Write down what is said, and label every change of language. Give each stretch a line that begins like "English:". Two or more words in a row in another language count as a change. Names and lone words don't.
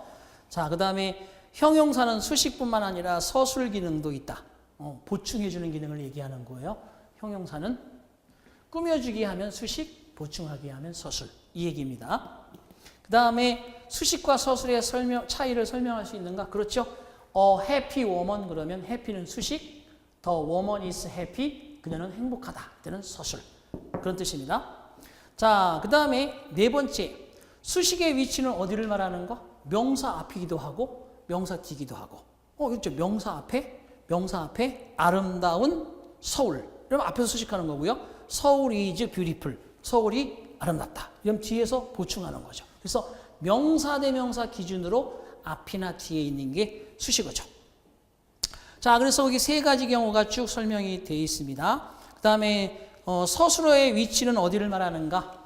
Korean: 자, 그 다음에 형용사는 수식뿐만 아니라 서술 기능도 있다. 보충해주는 기능을 얘기하는 거예요. 형용사는 꾸며주기 하면 수식, 보충하기 하면 서술. 이 얘기입니다. 그 다음에 수식과 서술의 차이를 설명할 수 있는가? 그렇죠.
English: happy woman
Korean: 그러면 happy는 수식,
English: the woman is happy,
Korean: 그녀는 행복하다. 그때는 서술. 그런 뜻입니다. 자, 그 다음에 네 번째, 수식의 위치는 어디를 말하는 거? 명사 앞이기도 하고 명사 뒤기도 하고. 그렇죠. 명사 앞에 아름다운 서울. 그러면 앞에서 수식하는 거고요.
English: 서울 is beautiful.
Korean: 서울이 아름답다. 이러면 뒤에서 보충하는 거죠. 그래서 명사 대명사 기준으로 앞이나 뒤에 있는 게 수식어죠. 자, 그래서 여기 세 가지 경우가 쭉 설명이 되어 있습니다. 그 다음에 서술어의 위치는 어디를 말하는가?